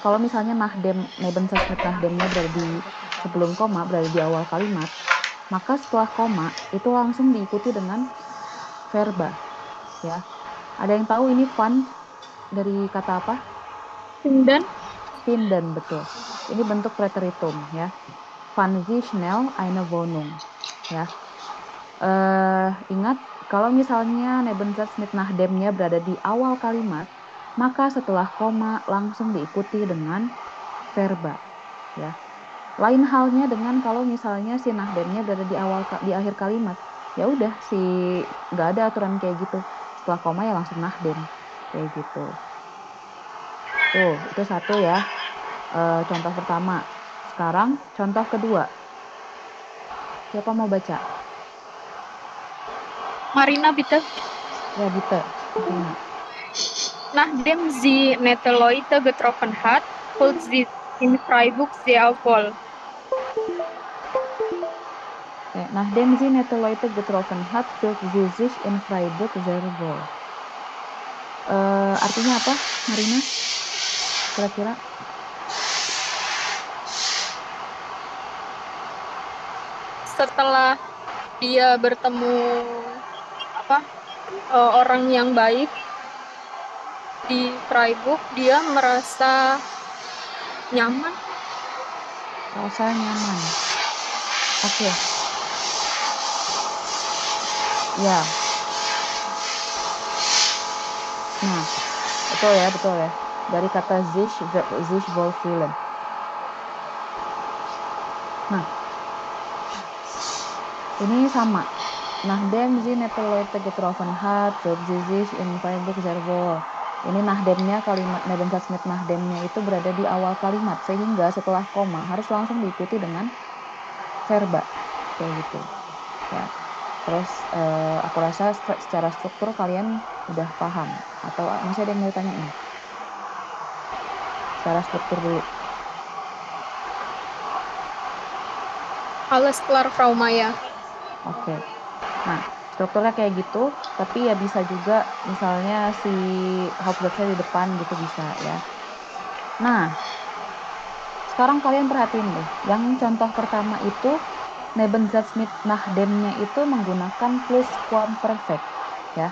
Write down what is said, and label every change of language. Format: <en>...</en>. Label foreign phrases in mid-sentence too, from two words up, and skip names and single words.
<id>Kalau misalnya</id> <de>Nebensatz mit Nahdemnya</de> <id>berada di sebelum koma, berada di awal kalimat, maka setelah koma itu langsung diikuti dengan verba, ya. Ada yang tahu ini fund dari kata apa?</id> <de>Finden. Finden,</de> <id>betul. Ini bentuk preteritum, ya.</id> <de>Fand sie schnell eine Wohnung,</de> <id>ya. Ingat, kalau misalnya</id> <de>Nebensatz mit Nahdemnya</de> <id>berada di awal kalimat, maka setelah koma langsung diikuti dengan verba, ya. Lain halnya dengan kalau misalnya si Nahdemnya berada di akhir kalimat, ya udah nggak ada aturan kayak gitu. Setelah koma ya langsung Nahdem, kayak gitu. Tuh, itu satu ya. Contoh pertama. Sekarang contoh kedua. Siapa mau baca?</id> <de>Marina, bitte.</de> <id>Ya, bitte. Marina.</id> <de>Nachdem sie nette Leute getroffen hat, holt sie in Freiburg sehr wohl. Nachdem sie nette Leute getroffen hat, fühlt sie sich in Freiburg sehr wohl.</de> <id>Artinya apa, Marina? Kira-kira? Setelah dia bertemu orang yang baik di Freiburg, dia merasa nyaman. Rasa nyaman. Oke. Ya. Nah, betul ya. Dari kata</id> <de>sich wohlfühlen.</de> <id>Nah, ini sama.</id> <de>Nachdem sie nette Leute getroffen hat, fühlt sie sich in Freiburg sehr wohl.</de> <id>Ini Nahdemnya, kalimat</id> <de>Nebensatz mit Nahdemnya</de> <id>itu berada di awal kalimat, sehingga setelah koma harus langsung diikuti dengan verba, kayak gitu. Ya. Terus aku rasa secara struktur kalian udah paham, atau masih ada yang mau ditanyain? Secara struktur dulu.</id> <de>Alles klar, Frau Maya.</de> <id>Oke. Nah, strukturnya kayak gitu, tapi ya bisa juga misalnya si Hauptsatznya di depan gitu bisa ya. Nah, sekarang kalian perhatiin deh, yang contoh pertama itu</id> <de>Nebensatz mit Nahdemnya</de> <id>itu menggunakan Pluskuamperfekt ya.</id>